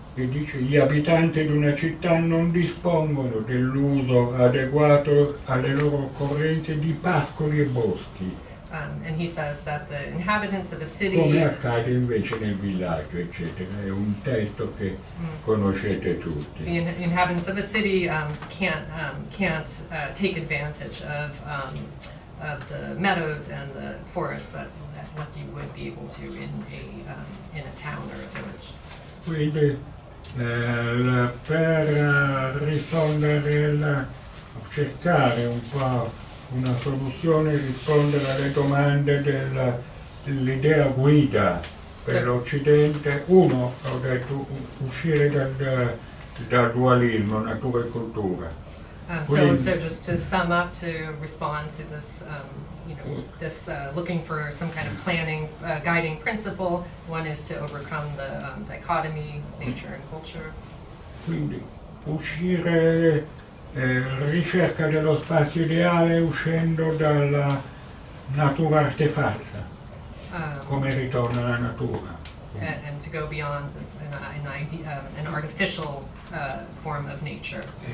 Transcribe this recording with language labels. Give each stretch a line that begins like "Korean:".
Italian: che dice gli abitanti di una città non dispongono dell'uso adeguato alle loro occorrenze di pascoli e boschi,
English: And he says that the inhabitants of a city,
Italian: come accade invece nel villaggio, eccetera. È un testo che conoscete tutti.
English: the inhabitants of a city can't take advantage of the meadows and the forest that what you would be able to in a town or a village.
Italian: Quindi per rispondere, cercare un po' una soluzione, rispondere alle domande dell'idea guida per l'Occidente. Uno, ho detto, uscire dal dualismo, natura e cultura.
English: So just to sum up, to respond to this, this looking for some kind of planning, guiding principle. One is to overcome the dichotomy, nature and culture.
Italian: Quindi uscire, ricerca dello spazio ideale uscendo dalla natura artefatta, come ritorna la natura.
English: And to go beyond this, an artificial form of nature.